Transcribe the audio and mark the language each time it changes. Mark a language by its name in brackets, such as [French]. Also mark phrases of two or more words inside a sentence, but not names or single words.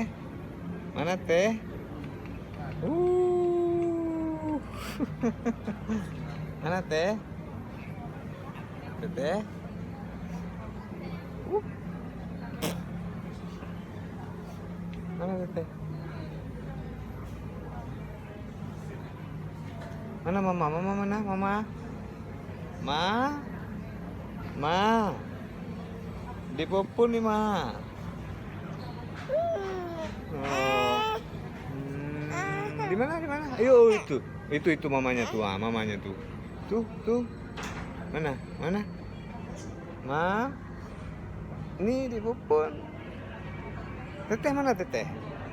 [Sundanese] Mana teh? Uh. Mana teh? Teteh. Uh. Mana teteh? Mana mama? Mama mana? Mama? Ma? Ma? Dipupun nih, Ma. Oh. [Indonesian] Di mana? Di mana? Ayo itu. Itu mamanya tuh, mamanya tuh. Tuh. Mana? Mana? Ma? [Sundanese] Nih dipupun. Teteh mana teteh?